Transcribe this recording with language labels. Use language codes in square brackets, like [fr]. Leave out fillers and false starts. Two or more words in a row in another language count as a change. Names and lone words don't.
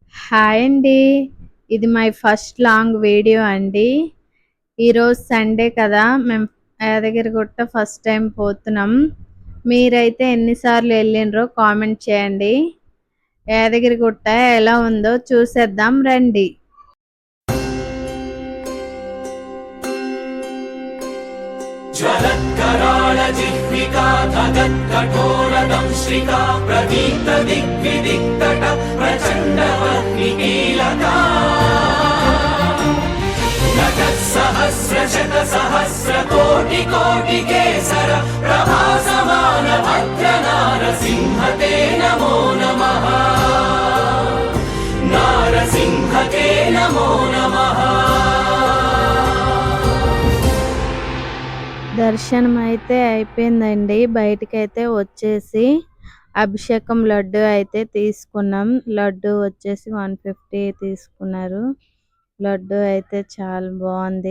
[te] హాయ్ అండి. ఇది [en] my first long video [te] అండి. ఈరోజు సండే కదా, మేము యాదగిరిగుట్ట [en] first time [te] పోతున్నాం. మీరైతే ఎన్నిసార్లు వెళ్ళిండ్రో కామెంట్ చేయండి. యాదగిరిగుట్ట ఎలా ఉందో చూసేద్దాం రండి. [sa] ज्वलत्कराळजिह्विका तदत्कठोरदंश्रिका प्रदीप्त दिग्विदिक्तट प्रचण्डवह्निकीलका नटत्सहस्रशतसहस्रकोटिकोटिकेसर प्रभासमान भद्रनारसिंहते नमो नमः। नारसिंहते नमो नमः। [te] దర్శనం అయితే అయిపోయిందండి. బయటకైతే వచ్చేసి అభిషేకం లడ్డు అయితే తీసుకున్నాం. లడ్డు వచ్చేసి 150 తీసుకున్నారు. లడ్డు అయితే చాలా బాగుంది.